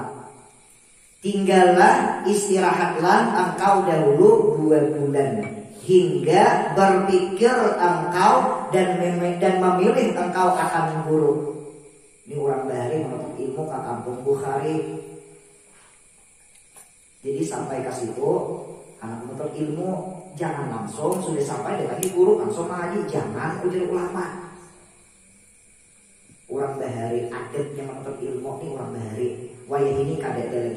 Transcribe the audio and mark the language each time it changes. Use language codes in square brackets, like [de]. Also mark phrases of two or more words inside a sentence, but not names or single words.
[id] Tinggallah, istirahatlah engkau dahulu 2 bulan, hingga berpikir engkau dan memilih engkau akan guru. Ini orang dari menuntut ilmu ke kampung Bukhari. Jadi sampai ke situ, anak menuntut ilmu jangan langsung sudah sampai dia lagi guru langsung ngaji, jangan ujar ulama. [bjn] Orang bahari adatnya menuntut ilmu nih orang bahari. Wayah ini kadang lagi.